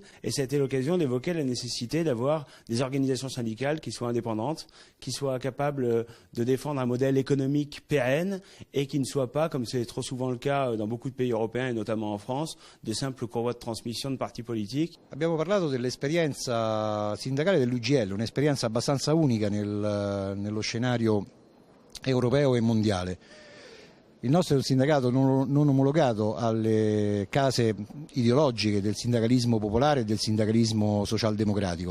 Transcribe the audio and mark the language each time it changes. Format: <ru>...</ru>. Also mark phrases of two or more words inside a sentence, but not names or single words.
<fr>Et c'était l'occasion d'évoquer la nécessité d'avoir des organisations syndicales qui soient indépendantes, qui soient capables de défendre un modèle économique pérenne et qui ne soient pas, comme c'est trop souvent le cas dans beaucoup de pays européens et notamment en France, de simples courroies de transmission de partis politiques.</fr> <it>Abbiamo parlato dell'esperienza sindacale dell'UGL, un'esperienza abbastanza unica nello scenario europeo e mondiale. Il nostro è un sindacato non omologato alle case ideologiche del sindacalismo popolare e del sindacalismo socialdemocratico.</it>